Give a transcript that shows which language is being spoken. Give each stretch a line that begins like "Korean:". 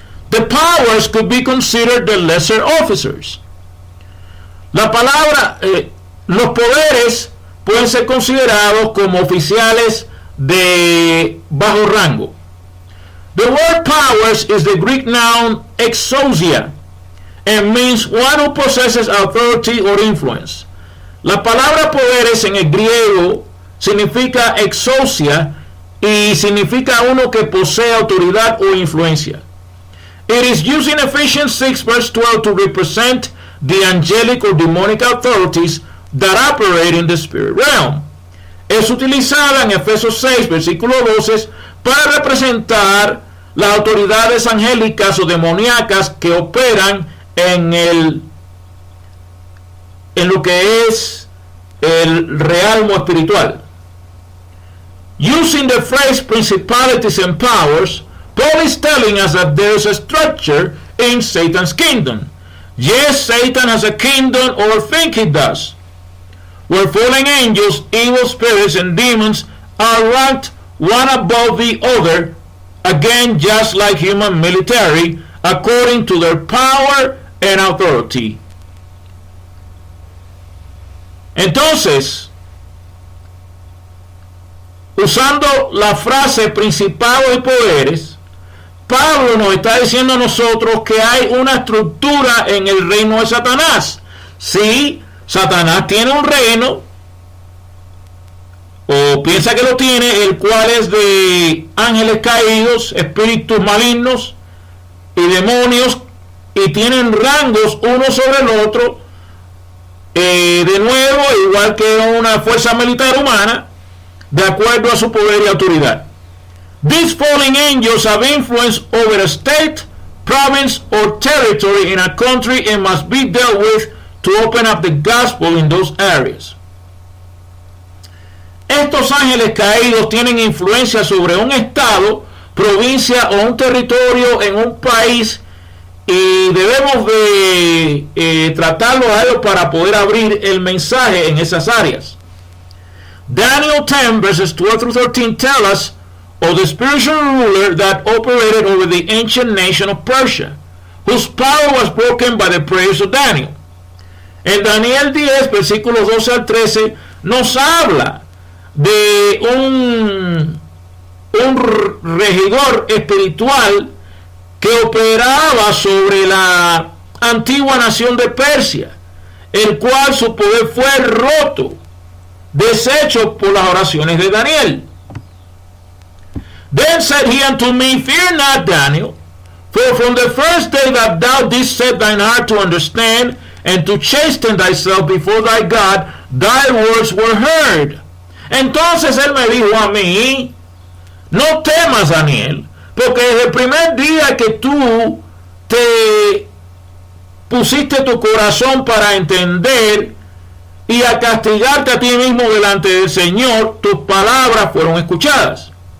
English: The powers could be considered the lesser officers.
Spanish: La palabra, los poderes pueden ser considerados como oficiales de bajo rango.
English: The word powers is the Greek noun exousia and means one who possesses authority or influence.
Spanish: La palabra poderes en el griego significa exousia y significa uno que posee autoridad o influencia.
English: It is used in Ephesians 6 verse 12 to represent the angelic or demonic authorities that operate in the spirit realm.
Spanish: Es utilizada en Efesios 6 versículo 12 para representar las autoridades angélicas o demoníacas que operan en lo que es el realmo espiritual.
English: Using the phrase principalities and powers, Paul is telling us that there is a structure in Satan's kingdom. Yes, Satan has a kingdom, or think he does. where fallen angels, evil spirits, and demons are ranked one above the other, again just like human military, according to their power and authority.
Spanish: Entonces, usando la frase principados y poderes, Pablo nos está diciendo a nosotros que hay una estructura en el reino de Satanás. Sí, Satanás tiene un reino, o piensa que lo tiene, el cual es de ángeles caídos, espíritus malignos y demonios, y tienen rangos uno sobre el otro, de nuevo, igual que una fuerza militar humana, de acuerdo a su poder y autoridad.
English: These fallen angels have influence over a state, province, or territory in a country and must be dealt with to open up the gospel in those areas.
Spanish: Estos ángeles caídos tienen influencia sobre un estado, provincia o un territorio en un país, y debemos de tratarlos a ellos para poder abrir el mensaje en esas áreas.
English: Daniel 10 verses 12 through 13 tell us of the spiritual ruler that operated over the ancient nation of Persia, whose power was broken by the prayers of Daniel.
Spanish: En Daniel 10, versículos 12 al 13, nos habla de un regidor espiritual que operaba sobre la antigua nación de Persia, el cual su poder fue roto, deshecho por las oraciones de Daniel.
English: Then said he unto me, Fear not, Daniel, for from the first day that thou didst set thine heart to understand and to chasten thyself before thy God, thy words were heard.
Spanish: Entonces él me dijo a mí, no temas, Daniel, porque desde el primer día que tú te pusiste tu corazón para entender y a castigarte a ti mismo delante del Señor, tus palabras fueron escuchadas.